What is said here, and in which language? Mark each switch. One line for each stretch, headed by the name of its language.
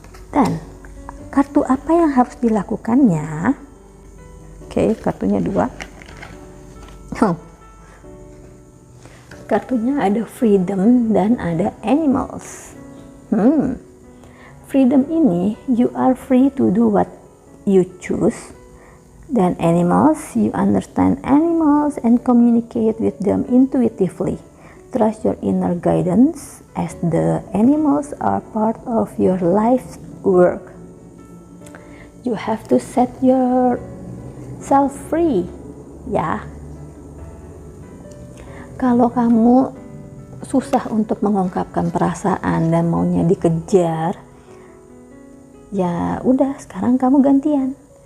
Indonesian: Dan kartu apa yang harus dilakukannya? Oke, kartunya 2. Kartunya ada freedom dan ada animals.
English: Freedom ini, you are free to do what you choose. Dan animals, you understand animals and communicate with them intuitively. Trust your inner guidance as the animals are part of your life's work. You have to set yourself free, ya.
Indonesian: Kalau kamu susah untuk mengungkapkan perasaan dan maunya dikejar, ya udah, sekarang kamu gantian.